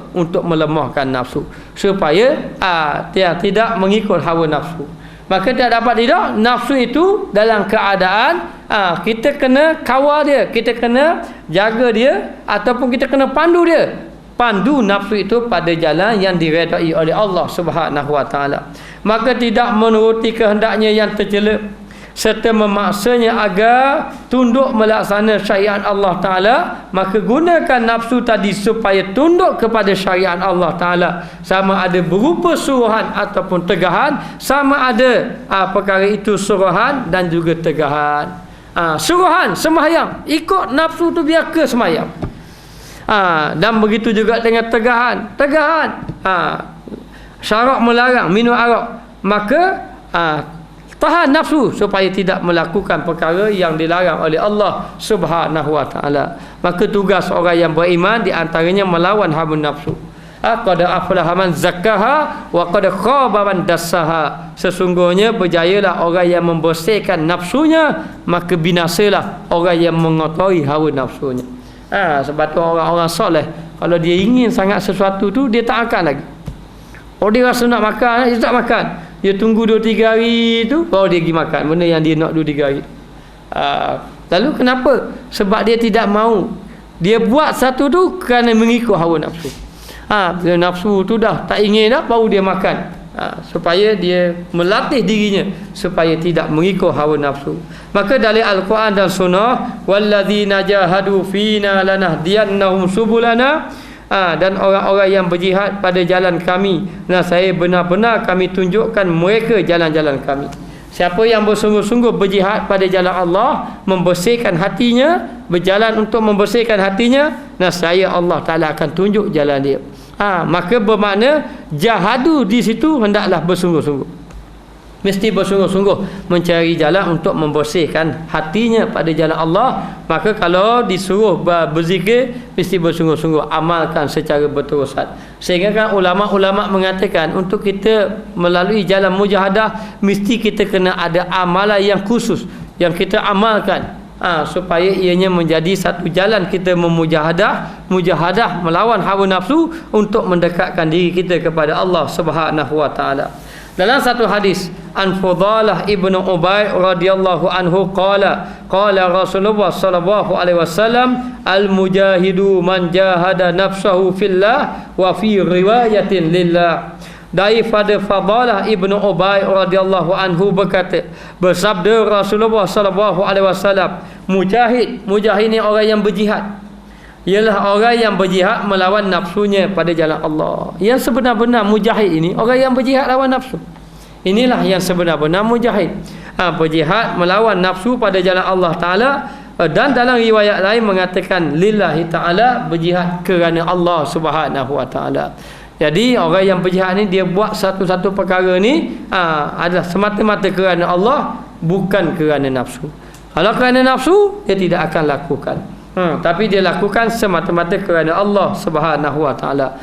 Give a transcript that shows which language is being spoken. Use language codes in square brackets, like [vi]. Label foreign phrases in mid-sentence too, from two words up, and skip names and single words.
[ms] Untuk melemahkan nafsu, supaya dia tidak mengikut hawa nafsu. Maka tak dapat tidak, nafsu itu dalam keadaan kita kena kawal dia, kita kena jaga dia, ataupun kita kena pandu dia. Pandu nafsu itu pada jalan yang diredai oleh [ar] الله سبحانه وتعالى. [ms] Maka tidak menuruti kehendaknya yang tercela, serta memaksanya agar tunduk melaksana syariat [ar] الله تعالى. [ms] Maka gunakan nafsu tadi supaya tunduk kepada syariat [ar] الله تعالى, [ms] sama ada berupa suruhan ataupun tegahan, sama ada perkara itu suruhan dan juga tegahan. Suruhan sembahyang, ikut nafsu tu biar ke sembahyang. Dan begitu juga dengan tegahan. Syarak melarang minum arak, maka tahan nafsu supaya tidak melakukan perkara yang dilarang oleh [ar] الله سبحانه وتعالى. [ms] Maka tugas orang yang beriman di antaranya melawan hawa nafsu. [ar] قد أفلح من زكاها وقد خاب من دساها. [ms] Sesungguhnya berjayalah orang yang membersihkan nafsunya, maka binasalah orang yang mengotori hawa nafsunya. Sebab tu orang-orang soleh, kalau dia ingin sangat sesuatu tu, dia tak akan lagi. Oh, dia rasa nak makan, dia tak makan. Dia tunggu 2-3 hari tu baru dia pergi makan benda yang dia nak 2-3 hari. Lalu kenapa? Sebab dia tidak mau. Dia buat satu tu kerana mengikut hawa nafsu. Bila nafsu tu dah tak ingin dah, baru dia makan. Supaya dia melatih dirinya supaya tidak mengikut hawa nafsu. Maka dari Al-Quran dan Sunnah, [ar] والذين جاهدوا فينا لنهدينهم سبلنا. [ms] Dan orang-orang yang berjihad pada jalan kami, nah saya benar-benar kami tunjukkan mereka jalan-jalan kami. Siapa yang bersungguh-sungguh berjihad pada jalan Allah, membersihkan hatinya, berjalan untuk membersihkan hatinya, nescaya [ar] الله تعالى [ms] akan tunjuk jalan dia. Maka bermakna jahadu di situ hendaklah bersungguh-sungguh. Mesti bersungguh-sungguh mencari jalan untuk membersihkan hatinya pada jalan Allah. Maka kalau disuruh berzikir, mesti bersungguh-sungguh amalkan secara berterusan. Sehingga kan ulama-ulama mengatakan untuk kita melalui jalan mujahadah, mesti kita kena ada amalan yang khusus yang kita amalkan, supaya ianya menjadi satu jalan kita mujahadah melawan hawa nafsu untuk mendekatkan diri kita kepada [ar] الله سبحانه وتعالى. [ms] Dalam satu hadis, [ar] عن فضالة ابن أبي رضي الله عنه قال رسول الله صلى الله عليه وسلم المجاهد من جاهد نفسه في الله وفي رواية لله. [ms] Daripada Fudalah ibnu Ubay [ar] رضي الله عنه [ms] berkata, bersabda Rasulullah [ar] صلى الله عليه وسلم, [ms] mujahid ni orang yang berjihad, ialah orang yang berjihad melawan nafsunya pada jalan Allah. Yang sebenar-benar mujahid ini orang yang berjihad lawan nafsu. Inilah yang sebenar-benar mujahid, berjihad melawan nafsu pada jalan [ar] الله تعالى. [ms] Dan dalam riwayat lain mengatakan [ar] لله تعالى, [ms] berjihad kerana [ar] الله سبحانه وتعالى. [ms] Jadi orang yang berjihad ni dia buat satu-satu perkara ni adalah semata-mata kerana Allah, bukan kerana nafsu. Kalau kerana nafsu, dia tidak akan lakukan. Tapi dia lakukan semata-mata kerana [ar] الله سبحانه وتعالى.